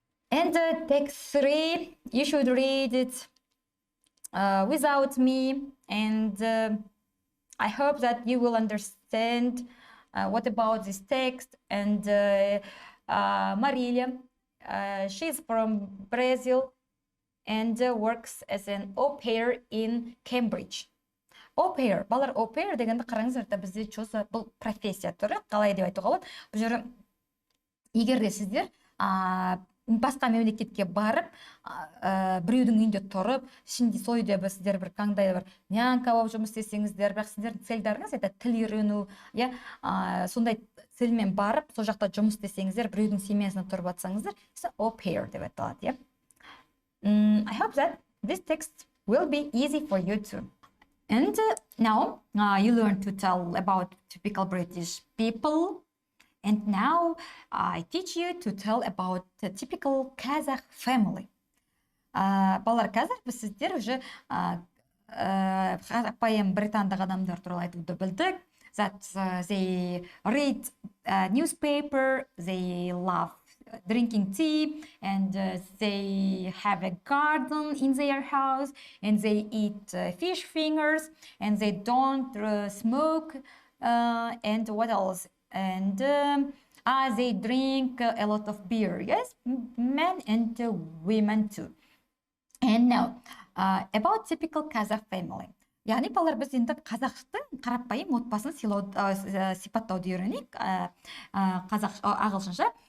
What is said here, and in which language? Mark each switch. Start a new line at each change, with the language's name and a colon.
English: And text 3, you should read it without me, and I hope that you will understand what about this text. And Marilia, she's from Brazil and works as an au pair in Cambridge.
Kazakh: Au pair, балар au pair дегенді қараңыздар, бізде чосы бұл профессия түрі, қалай деп айтуға болады. Бұл жері егер де сіздер басқа мемлекетке барып, біреудің үйінде тұрып, ішінде сол үйде сіздер бір қандай бір нянка болып жұмыс істесеңіздер, бірақ сіздердің целдарыңыз тіл үйрену, сондай целмен барып, сол жақта жұмыс істесеңіздер, біреудің семьясына тұрып атсаңыздар, au pair деп аталады.
English: I hope that this text will be easy for you too. And now you learn to tell about typical British people. And now I teach you to tell about the typical Kazakh family.
Kazakh: Балар қазақ, біз сіздер уже қарапайым британдық адамдар туралы айтуды білдік.
English: That they read newspaper, they love drinking tea, and they have a garden in their house, and they eat fish fingers, and they don't smoke, and what else? And they drink a lot of beer. Yes, men and women too. And now about typical Kazakh family.
Kazakh: Яғни балар біз енді қазақтың қарапайым отбасын сипаттауды үйренейік ағылшынша.